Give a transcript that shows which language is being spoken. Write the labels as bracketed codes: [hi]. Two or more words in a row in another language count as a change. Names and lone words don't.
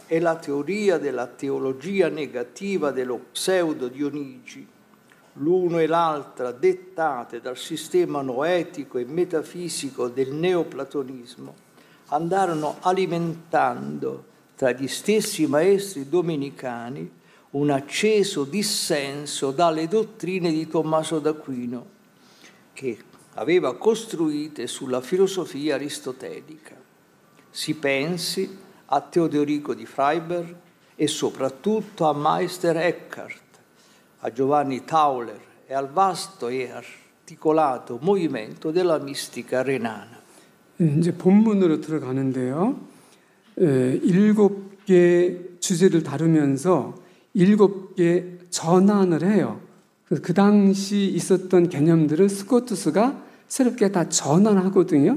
[it] e la teoria della teologia negativa dello pseudo Dionigi, l'uno e l'altra dettate dal sistema noetico e metafisico del neoplatonismo, andarono alimentando tra gli stessi maestri domenicani un acceso dissenso dalle dottrine di Tommaso d'Aquino, che aveva costruite sulla filosofia aristotelica. Si pensi a Teodorico di Freiberg e soprattutto a Meister Eckhart, a Giovanni Tauler e al vasto e articolato movimento della mistica renana. [ko] 이제 본문으로 들어가는데요. 7개 주제를 다루면서 7개 전환을 해요. 그 당시 있었던 개념들을 스코투스가 새롭게 다 전환하거든요.